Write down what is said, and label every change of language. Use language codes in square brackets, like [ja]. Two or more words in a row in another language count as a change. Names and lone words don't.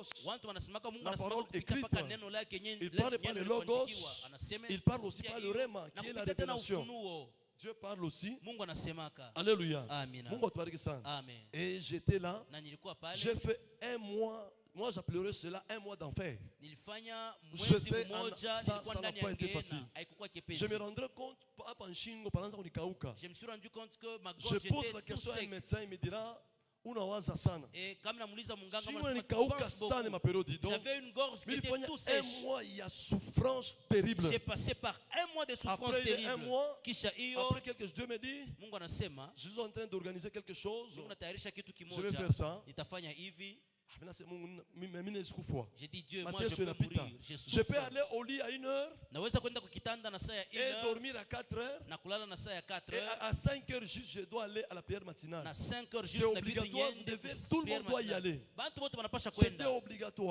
[fr] La parole écrite. Il parle par les logos. Il parle aussi par le rhéma, qui est la révélation. Dieu parle aussi. Alléluia. Et j'étais là. J'ai fait 1 mois. Moi, j'appellerais cela un mois d'enfer. [sw] Nilifanya mwezi mmoja, nilikuwa ndani ya ngena, haikuwa kepesi. [fr] Je me rendrai compte pendant je me suis rendu compte que ma je gorge pose la était tout question à un sec. médecin, il me dira [sw] unawaza sana. [fr] Et comme [sw] namuuliza munganga, [fr] j'avais une gorge qui était tout sèche. Un mois, il y a souffrance terrible. J'ai passé par un mois de souffrance après terrible. Un mois, [sw] kisha hiyo, [fr] après quelques jours, Dieu me dit, [sw] Mungu anasema, [fr] je suis en train d'organiser quelque chose. Je vais faire ça. [sw] Nitafanya hivi. [fr] J'ai dit Dieu, moi je peux mourir. Je peux aller au lit à 1h et dormir à 4h. Et à 5h juste, je dois aller à la prière matinale. C'est obligatoire, tout le monde doit y aller. C'était obligatoire.